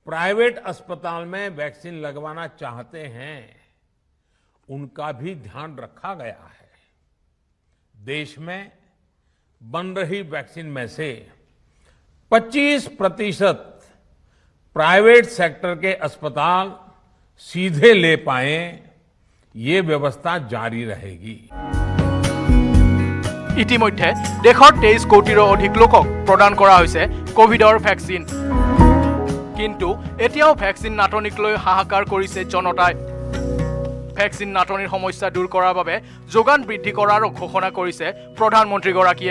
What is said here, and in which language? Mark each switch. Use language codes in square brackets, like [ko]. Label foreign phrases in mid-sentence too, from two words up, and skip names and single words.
[hi] प्राइवेट अस्पताल में वैक्सीन लगवाना चाहते हैं उनका भी ध्यान रखा गया है। देश में बन रही वैक्सीन में से 25% प्राइवेट सेक्टर के अस्पताल सीधे ले पाए, ये व्यवस्था जारी रहेगी। [as] ইতিমধ্যে দেশৰ 23 কোটিৰো অধিক লোকক প্ৰদান কৰা হৈছে কোভিডৰ ভেকচিন। কিন্তু এতিয়াও ভেকচিন নাটনিক লৈ হাহাকাৰ কৰিছে জনতাই। ভেকচিন নাটনিৰ সমস্যা দূৰ কৰাৰ বাবে যোগান বৃদ্ধি কৰাৰ ঘোষণা কৰিছে প্ৰধানমন্ত্ৰীগৰাকীয়ে।